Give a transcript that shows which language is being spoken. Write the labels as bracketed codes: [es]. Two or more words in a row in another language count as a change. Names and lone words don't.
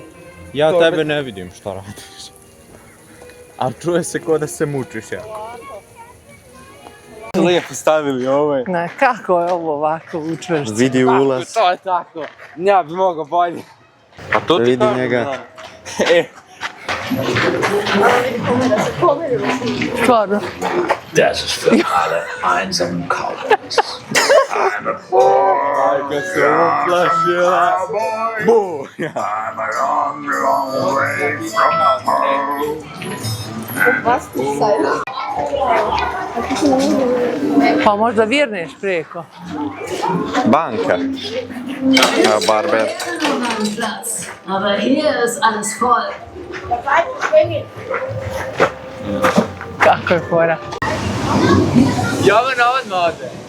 [bs] Ja tebe ne vidim što radiš. Ali čuje se ko da se mučiš jako. Lijepo stavili ovo. Ne, kako je ovo ovako učvršćeno? Vidi ulaz. To je tako. Ja bi mogao bolje. A to vidi njega. Stvarno. [de] Das ist für alle einsamen Cowboys. [en] I'm a [bs] Majka se uplašila. Bu! [en] I'm a long, long way from home. [bs] Pa možda virneš preko. Banka. [de] Ja, barber. Platz. Aber hier ist alles voll. [bs] Kako je fora. Jovana odmah ode.